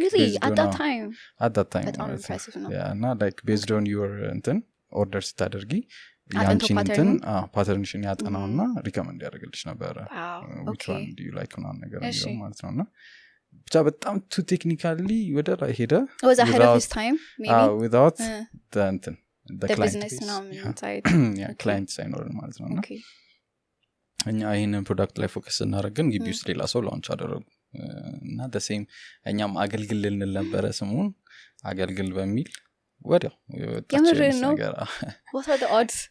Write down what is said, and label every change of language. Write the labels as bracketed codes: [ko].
[en] really at that time [am] እና [en] like based on your [am] እንትን ኦርደር ስታደርጊ ያንቺን እንትን ፓተርንሽን ያጠናውና ሪኮመንድ ያደርግልሽ ነበር [en] which one do you like [am] ምናምን ነገር ነው ማለት ነውና ብቻ በጣም ቱ ቴክኒካሊ ወደ ላይ ሄደ [en] was ahead of his time maybe without the [am] እንትን [en] the business inside [am] client ሳይኖር ማለት ነውና እኛ ይሄንን ፕሮዳክት ላይ ፎከስ እናደርገን ግቢ ውስጥ ሌላ ሰው ላውንች አደረጉ እና [en] the same [am] እኛም አገልግል ልንል ነበረ ስሙን አገልግል በሚል ወዲያው የምርን ነው [en] what are the odds